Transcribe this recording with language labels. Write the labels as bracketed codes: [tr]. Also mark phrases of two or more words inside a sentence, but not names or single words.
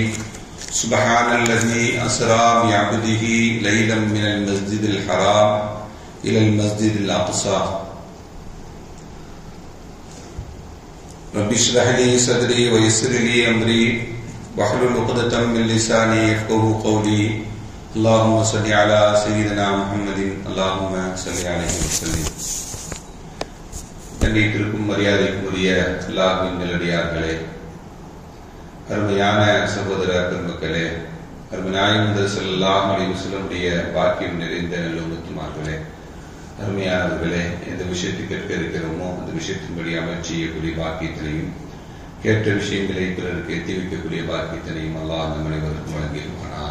[ar] سبحان الذي أسرى بعبده ليلا من المسجد الحرام إلى المسجد الأقصى. رب اشرح لي صدري ويسر لي أمري واحلل عقدة من لساني يفقهوا قولي. اللهم صل على سيدنا محمد، اللهم صل عليه وسلم. [ta] கண்ணியத்திற்கும் மரியாதைக்குரிய அல்லாஹ்வின் நல்லடியார்களே, அருமையான சகோதர பெருமக்களே, அருமைநாயகம் [ar] صلى الله عليه وسلم [ta] பாக்கியம் நிறைந்த நல்லும்மத்துமார்களே, அருமையானவர்களே, எந்த விஷயத்தை கேட்க இருக்கிறோமோ அந்த விஷயத்தின்படி அமல் செய்யக்கூடிய பாக்கியத்தினையும், கேட்ட விஷயங்களை பிறருக்கு எத்தி வைக்கக்கூடிய பாக்கியத்தினையும் அல்லாஹ் நம் அனைவருக்கும் வழங்கிடுவானாக.